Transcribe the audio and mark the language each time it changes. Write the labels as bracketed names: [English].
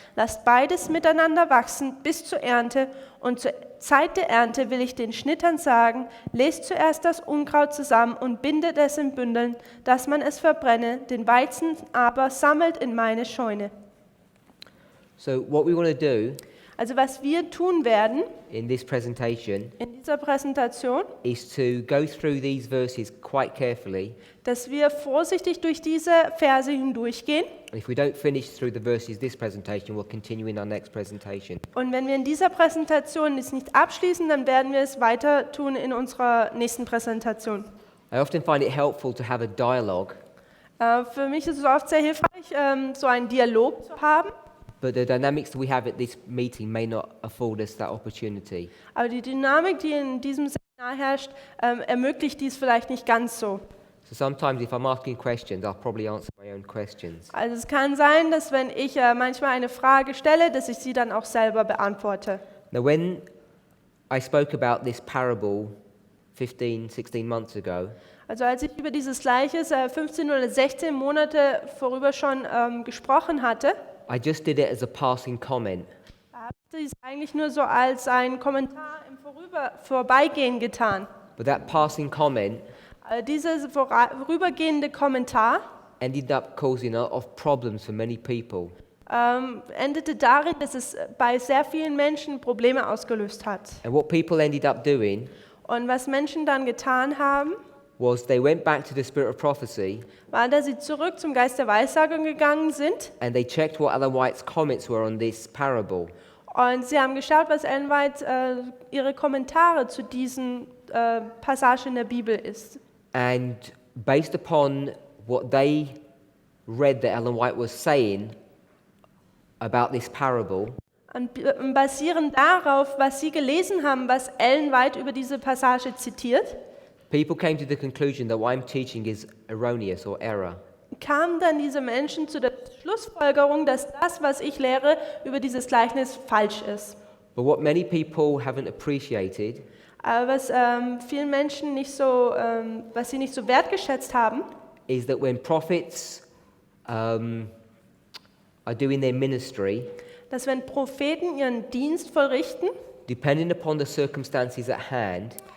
[German] Lasst beides miteinander wachsen bis zur Ernte. Und zur Zeit der Ernte will ich den Schnittern sagen: Lest zuerst das Unkraut zusammen und bindet es in Bündeln, dass man es verbrenne. Den Weizen aber sammelt in meine Scheune. [English] So what we want to do [German] Also was wir tun werden [English] in this presentation [German] in dieser Präsentation, [English] is to go through these verses quite carefully. [German] dass wir vorsichtig durch diese Verse hindurchgehen. [English] And if we don't finish through the verses this presentation, we'll continue in our next presentation. [German] Und wenn wir in dieser Präsentation es nicht abschließen, dann werden wir es weiter tun in unserer nächsten Präsentation. [English] I often find it helpful to have a dialogue, [German] Für mich ist es oft sehr hilfreich, so einen Dialog zu haben. [English] but the dynamics that we have at this meeting may not afford us that opportunity. [German] Aber die Dynamik, die in diesem Seminar herrscht, ermöglicht dies vielleicht nicht ganz so. [English] So sometimes if I'm asking questions, I'll probably answer my own questions. [German] Also es kann sein, dass wenn ich manchmal eine Frage stelle, dass ich sie dann auch selber beantworte. [English] Now when I spoke about this parable 15, 16 months ago, [German] Also als ich über dieses Gleiches 15 oder 16 Monate vorüber schon gesprochen hatte, [English] I just did it as a passing comment. [German] habe ich es eigentlich nur so als ein Kommentar im Vorbeigehen getan. [English] But that passing comment [German] Dieser vorübergehende Kommentar [English] ended up causing a lot of problems for many people. [German] endete darin, dass es bei sehr vielen Menschen Probleme ausgelöst hat. [English] And what people ended up doing [German] Und was Menschen dann getan haben, [English] was they went back to the spirit of prophecy [German] war, dass sie zurück zum Geist der Weissagung gegangen sind [English] and they checked what Ellen White's comments were on this parable. [German] Und sie haben geschaut, was Ellen White ihre Kommentare zu diesen Passagen in der Bibel ist. [English] And based upon what they read that Ellen White was saying about this parable, [German] Und basierend darauf, was sie gelesen haben, was Ellen White über diese Passage zitiert, [English] people came to the conclusion that what I'm teaching is erroneous or error. [German] kamen dann diese Menschen zu der Schlussfolgerung, dass das, was ich lehre, über dieses Gleichnis falsch ist. [English] But what many people haven't appreciated [German] Aber was vielen Menschen nicht so, was sie nicht so wertgeschätzt haben, [English] is that when prophets are doing their ministry, [German] dass wenn Propheten ihren Dienst vollrichten, [English] depending upon the circumstances at hand,